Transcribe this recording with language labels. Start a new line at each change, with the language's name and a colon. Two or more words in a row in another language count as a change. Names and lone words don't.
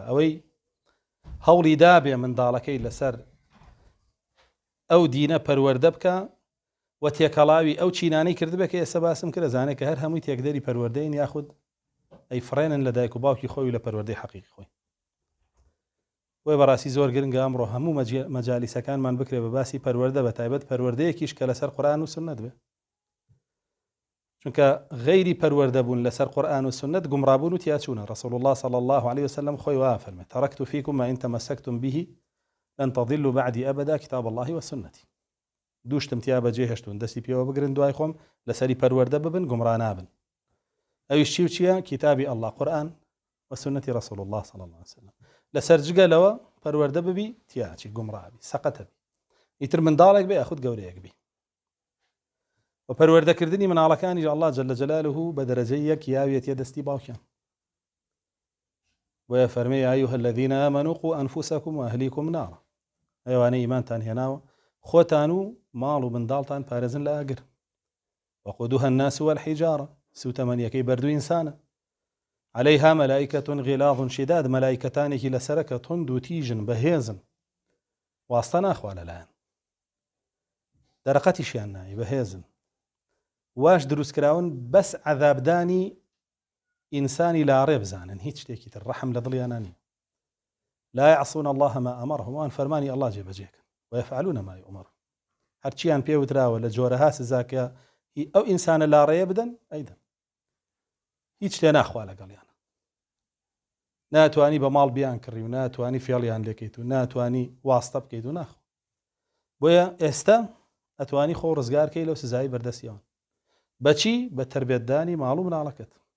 Central Kurdish: ئەوەی هەوڵی دابێ منداڵەکەی لەسەر ئەو دینە پەروەردە بکە و تێکەڵاوی ئەو چینانەی کردبێ کە ئێستا باسم کرد، زانێت کە هەر هەمووی تێکدەری پەروەردەین یاخود ئەی فڕێنن لە دایک و باوکی خۆی لە پەروەردەی حەقیقی خۆی. وی بەڕاستی زۆر گرنگە ئەمڕۆ هەموو مەجالیسەکانمان بکرێ بە باسی پەروەردە، بە تایبەت پەروەردەیەکیش کە لەسەر قورئان و سنت بێ. چونکە غەیری پەروەردە بوون لەسەر قورئان و سنت گومڕابوون و تیاچوونە.
Arabic: رسول الله صلى الله عليه وسلم
Central Kurdish: خۆی وا فەرمێ
Arabic: تەرەکت فیکم ما ئین تەمەسەکتم به لن تضلوا بعدي أبدا كتاب الله وسنتي
Central Kurdish: دوشتم تیا بەجێ هێشتون دەستی پێوە بگرن دوای خۆم لەسەری پەروەردە ببن گومڕا نابن ئەویش چی و چییە کتابی الله قورآن
Arabic: وسنة رسول الله صلى الله عليه وسلم
Central Kurdish: لەسەر جگەلەوە پەروەردە ببی تیاچی گومڕابی سەقەتە بی ئیتر منداڵێک بێ یاخود گەورەیەک بی و پەروەردەکردنی مناڵەکانی
Arabic: الله جل جلاله
Central Kurdish: بە دەرەجەی یەک یاوێتە دەستی باوکیان وە فەرمێ
Arabic: يا أيها الذين آمنوا قوا أنفسكم وأهليكم نارا
Central Kurdish: ئەوانەی ئیمانتان هێناوە خۆتان و ماڵ و منداڵتان پارێزن لە ئاگر
Arabic: وقودها الناس والحجارة
Central Kurdish: سوتەمەنیەکەی بەردوو ئینسانە
Arabic: عليها ملائكة غلاظ شداد
Central Kurdish: ملائكتانێکی لەسەرەکە تند و تیژن بەهێزن واستە ناخوا لەلایەن دەرەقەتیشیان نایە بەهێزن واش دروستکراون بەس عەذابدانی ئینسانی لاڕێ بزانن هیچ شتێکی تر ڕەحم لە دڵیان نییە
Arabic: لا يعصون الله ما أمرهم
Central Kurdish: وان فەرمانی الله جێبەجێکن
Arabic: ويفعلون ما يؤمر
Central Kurdish: هەرچیان پێ وتراوە لە جۆرەها سزاکە ئەو ئینسانە لاڕێیە بدەن ئەیدەن هیچ شتێ ناخوا لەگەڵیانە ناتوانی بە ماڵ بیان کڕی و ناتوانی فێڵیان لێکەیت و ناتوانی واستە بکەیت و ناخۆ بۆیە ئێستا ئەتوانی خۆ ڕزگارکەی لەو سزایی بەردەستیەوە بەچی بە تربێتدانی ماڵ و مناڵەکەت